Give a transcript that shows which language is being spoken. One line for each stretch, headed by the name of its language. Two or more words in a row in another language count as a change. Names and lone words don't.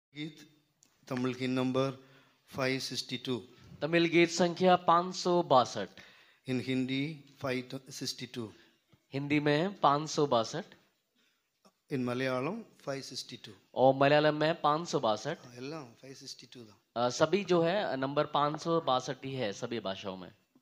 Hindi: गीत तमिल गीत नंबर 562. तमिल गीत संख्या 562।
English: In Hindi 562.
Hindi: हिंदी में 562
English: In Malayalam 562.
Hindi: और मलयालम में 562।
Tamil: எல்லாம் 562 தான்.
Hindi: सभी जो है नंबर 562 ही है सभी भाषाओं में।